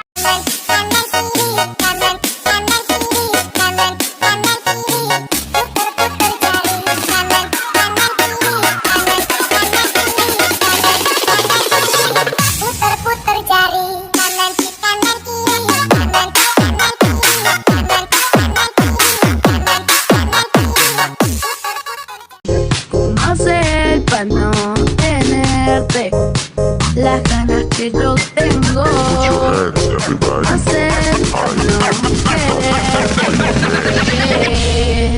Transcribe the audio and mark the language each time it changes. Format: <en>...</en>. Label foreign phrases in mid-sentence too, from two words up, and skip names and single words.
<id>Kanan kiri, kanan kiri, kanan kiri. Putar jari, kanan kiri, kanan kiri. Putar jari, kanan kiri, kanan kiri, kanan</id> <es>Hacer para no tenerte las ganas que yo tengo. Hacer para no quererte.</es>